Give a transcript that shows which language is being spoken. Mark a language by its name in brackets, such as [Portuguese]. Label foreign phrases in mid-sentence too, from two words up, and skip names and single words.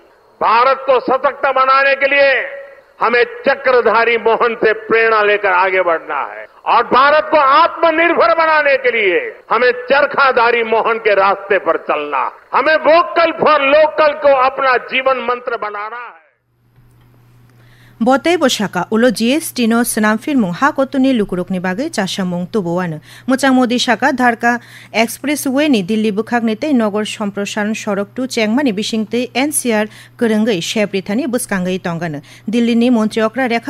[Hindi] भारत को सशक्त बनाने के लिए हमें चक्रधारी मोहन से प्रेरणा लेकर आगे बढ़ना है, और भारत को आत्मनिर्भर बनाने के लिए हमें चरखाधारी मोहन के रास्ते पर चलना है। हमें [English] vocal for local [Hindi] को अपना जीवन मंत्र बनाना है। [Bodo] बतै बसाका उलो जीएसटी नो सनामफिरमुं हा कतुनि लुकुरकनि बागै चासामुं तुबुवानो मोचां मोदी शाका धारका एक्सप्रेसवे नि दिल्ली बुखागनितै नगर सम्प्रसारण सड़क टू चेंगमानि बिसिंगतै एनसीआर गोरोंगै शेब्रिथानि बुसकांगै तंगानो दिल्लीनि मन्त्रियकरा रेखा